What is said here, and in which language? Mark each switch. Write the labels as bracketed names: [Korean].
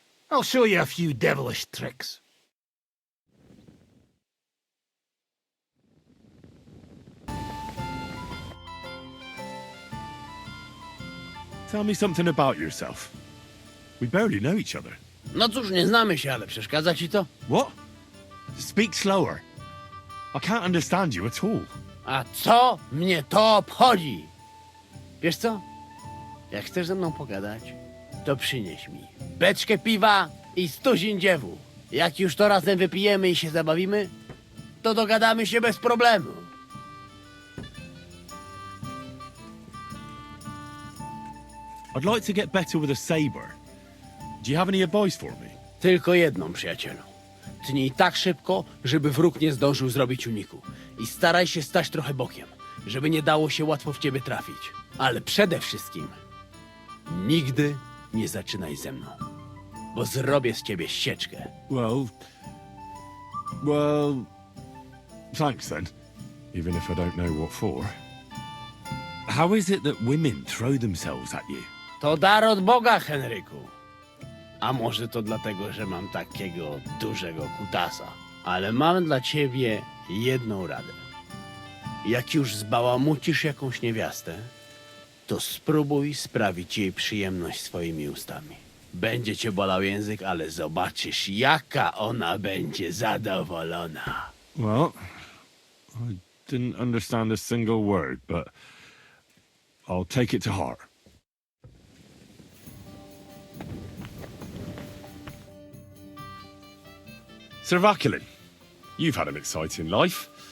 [English] I'll show you a few devilish tricks. Tell me something about yourself. We barely know each other. [Polish] No cóż, nie znamy się, ale przeszkadza ci to? [English] What? Speak slower. I can't understand you at all. [Polish] A co mnie to obchodzi? Wiesz co? Jak chcesz ze mną pogadać, to przynieś mi beczkę piwa i 100 dziewów. Jak już to razem wypijemy i się zabawimy, to dogadamy się bez problemu. [English] I'd like to get better with a saber. Do you have any advice for me? [Polish] Tylko jedną, przyjacielu. Tnij tak szybko, żeby wróg nie zdążył zrobić uniku. I staraj się stać trochę bokiem, żeby nie dało się łatwo w ciebie trafić. Ale przede wszystkim nigdy nie zaczynaj ze mną, bo zrobię z ciebie ścieczkę. [English] Well, thanks then. Even if I don't know what for. How is it that women throw themselves at you? [Polish] To dar od Boga, Henryku. A może to dlatego, że mam takiego dużego kutasa. Ale mam dla ciebie jedną radę. Jak już zbałamucisz jakąś niewiastę, to spróbuj sprawić jej przyjemność swoimi ustami. Będzie cię bolał język, ale zobaczysz, jaka ona będzie zadowolona. [English] Well, I didn't understand a single word, but I'll take it to heart. Sir Vaculin, you've had an exciting life.